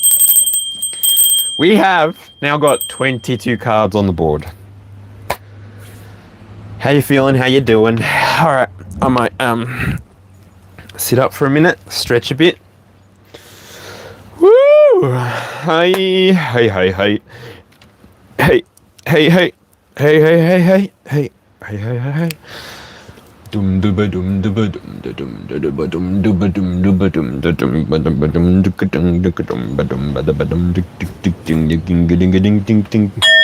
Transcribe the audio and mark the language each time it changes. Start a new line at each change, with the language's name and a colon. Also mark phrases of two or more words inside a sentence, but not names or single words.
English: We have now got 22 cards on the board. How you feeling? How you doing? All right, I might sit up for a minute, stretch a bit. Woo! Hey, hey, hey, hey. Hey, hey, hey. Hey, hey, hey, hey. Hey, hey, hey, hey, hey. Dum duba dum duba dum dum duba dum duba dum duba dum dum dum dum dum dum dum ding ding ding ding ding ding ding.